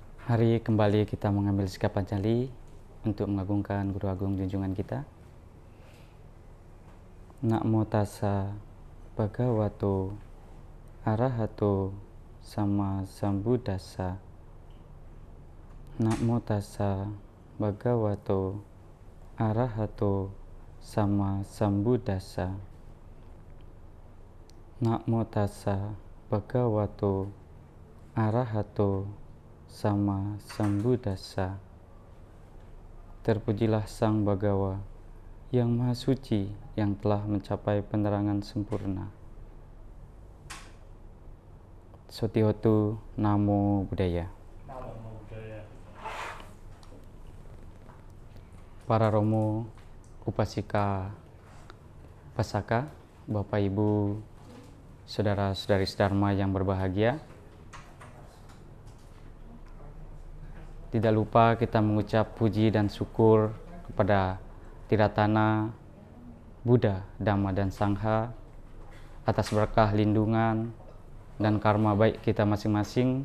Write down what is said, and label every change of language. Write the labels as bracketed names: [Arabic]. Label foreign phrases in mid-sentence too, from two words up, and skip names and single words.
[Indonesian] Hari kembali kita mengambil sikap Pancali untuk mengagungkan Guru Agung junjungan kita. [Pali] Namo tassa bhagavato arahato sama sambuddhassa. Namo tassa bhagavato arahato sama sambuddhassa. Namo tassa bhagavato arahato sama sambuddhassa. [Indonesian] Terpujilah Sang Bhagawa yang Maha Suci, yang telah mencapai penerangan sempurna. [Pali] Sotihotu Namo Buddhaya. [Indonesian] Para Romo, Upasika, Pasaka, Bapak Ibu, Saudara-saudari Dharma yang berbahagia, tidak lupa kita mengucap puji dan syukur kepada Tiratana, Buddha, Dhamma, dan Sangha atas berkah lindungan dan karma baik kita masing-masing.